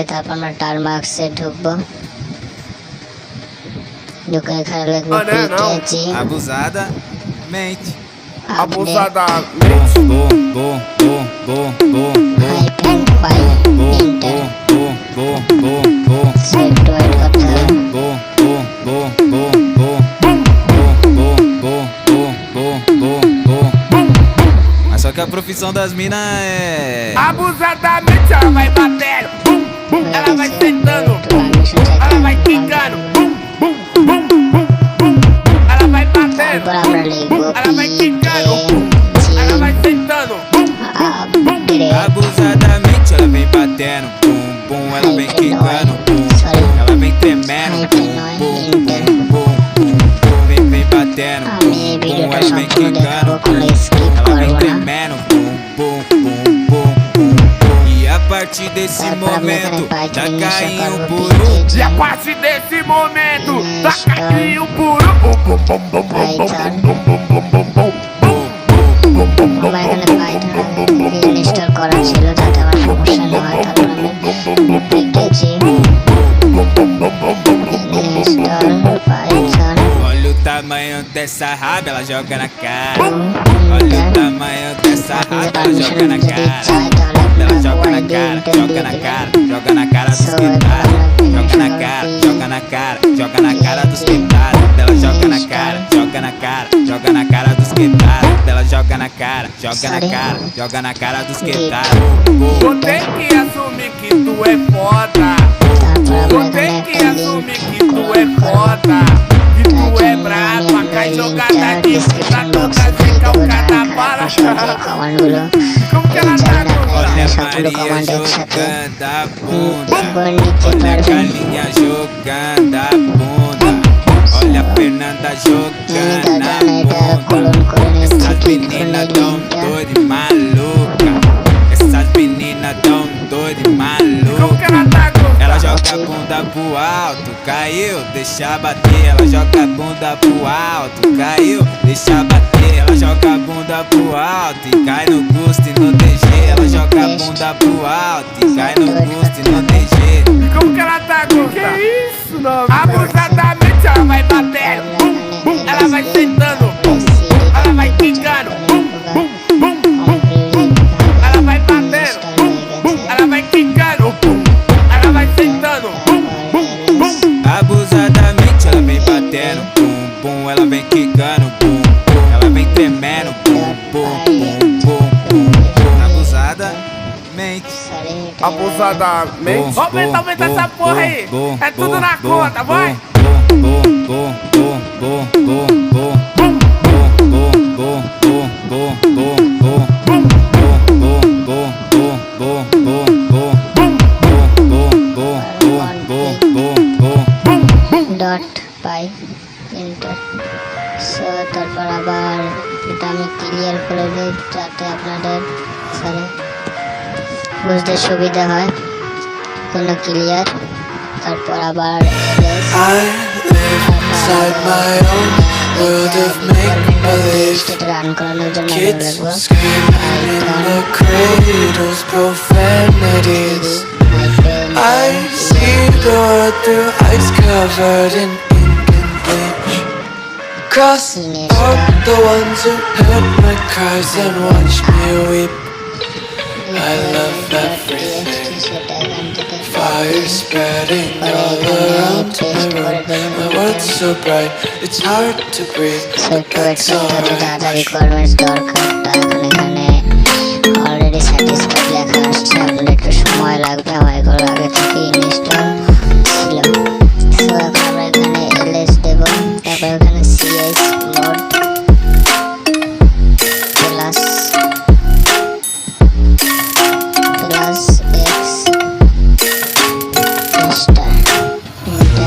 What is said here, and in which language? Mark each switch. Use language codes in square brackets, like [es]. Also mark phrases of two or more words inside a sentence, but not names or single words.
[bn] তারপর আমরা টারমাক্সে ঢুকবো, ঢুকে এখানে লিখবো পিকেজি [pt] Abusadamente. [en] hyphen file enter set wait [bn] করতে হবে। [pt] Só que a profissão das minas é Abusadamente ela vai batendo, bum, bum, ela vai sentando, bum, ela vai quicando, bum, bum, bum, bum, bum, ela vai batendo, [bn] তারপর আমরা লিখবো [pt] ela vai quicando, bum, ela vai sentando, bum, abusadamente ela vem batendo, bum, bum, ela vem quicando, bum, ela vem tremendo, bum, bum, bum, bum, bum, vem batendo, [bn] আমি এই [pt] bum, [bn] ভিডিওটা [pt] ela vem [bn] সম্পূর্ণ দেখাবো, [pt] quicando, [bn] কোনো স্কিপ [pt] ela vem [bn] করবো না। [pt] tremendo, bum, bum, bum, bum, bum, bum. E a partir desse momento tá caindo por e a partir desse momento tá caindo puro, bum, bum, bum, bum, bum, bum, bum, bum, bum, bum, bum, [bn] আমার এখানে পাইথন ইনস্টল করা ছিল যাতে আমার সমস্যা না হয়। তারপর আমি [en] pkg install python. [pt] Olha o tamanho dessa raba, ela joga na cara. Olha o tamanho dessa raba, ela joga na cara. Ela joga na cara, joga na cara, joga na cara dos guitarras. Joga na cara, joga na cara, joga na cara dos guitarras. Ela joga na cara, joga na cara, joga na cara dos guitarras. Ela joga na cara, joga na cara, joga na cara dos guitarras. tu tem que assumir que tu é foda, tu tem que assumir que tu é foda, que tu é brabo, a cai jogada de esquina toda seca, o cada bala. [bn] কমান্ডগুলো [pt] Como que ela tá Olha a [bn] সবগুলো [pt] Maria [bn] কমান্ড একসাথে [pt] jogando a bunda. [bn] একবার নিতে [pt] Olha a [bn] পারবেন। [pt] Galinha jogando a bunda. Olha a Fernanda jogando a [bn] এটা [pt] bunda. [bn] ক্লোন করে নিচ্ছি, [pt] Essas [bn] ক্লিক করে [pt] meninas [bn] নিই [pt] tão [bn] লিঙ্কটা। [pt] doido e maluca. Essas meninas tão doido e Como maluca. que ela tá Ela joga a bunda pro alto, caiu, deixa bater. Ela joga a bunda pro alto, caiu, deixa bater. Ela joga a bunda pro alto e cai no gosto e no DG. Ela joga a bunda pro alto e cai no gosto e no DG. Como que ela tá gostando? Que isso, não? Abusadamente ela vai batendo, bum, bum, ela vai sentando, bum, ela vai quicando, bum, bum, bum, bum, bum, ela vai batendo, bum, bum, ela vai quicando, bum, ela vai sentando, bum, bum, bum. Abusadamente ela vem batendo, bum, bum, ela vem quicando, bum, bum, ela vem tremendo, bum, bum, bum, bum, bum, bum. Abusadamente. Abusadamente. Vamos aumentar essa porra aí. É tudo na conta, vai. [en] dot py enter. [bn] সো তারপর আবার এটা আমি ক্লিয়ার করে দিই যাতে আপনাদের বুঝতে সুবিধা হয়। সম্পূর্ণ ক্লিয়ার। তারপর আবার [en] I live inside my own world of make-believe. [bn] রান করানোর জন্য আমরা [en] Kids [bn] লিখবো [en] screaming in the cradles, profanities. I see the world through ice covered in ink and bleach. Cross out the ones who heard my cries and watched me weep. I love everything. Fire spreading all around my room. My world's so bright, it's hard to breathe, but that's alright. [bn] রিকোয়ারমেন্টস দরকার। এখন এখানে [en] already satisfied [bn] লেখা আসছে, আপনার একটু সময় লাগবে, আমার এগুলো আগে থেকে ইনস্টল ছিল। সো এখন আমরা এখানে ls দেব, তারপর এখানে [en] cs mod plus x star enter.